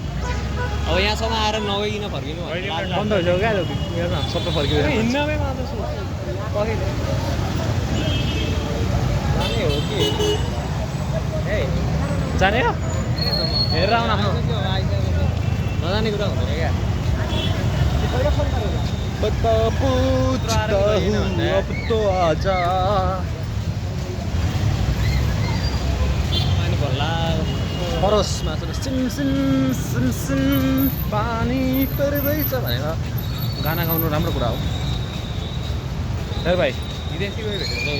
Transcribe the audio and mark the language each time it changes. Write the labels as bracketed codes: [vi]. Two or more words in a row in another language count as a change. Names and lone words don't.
[ne] अब यहाँसम्म आएर नगइकन फर्किनु बन्द भइसक्यो क्या हेर्न सबै फर्कियो हिँड्नमै मात्र जाने हो कि ए जाने हो हेरेर आउन आफ्नो नजाने कुरा हुँदैन क्या [hi] बता पूछता हूँ अब तो आजा [ne] पानी भर्ला फरसमा सिम सिम सिम सिम पानी पर्दैछ भनेर गाना गाउनु राम्रो कुरा हो हेर भाइ विदेशी गयो भेटेर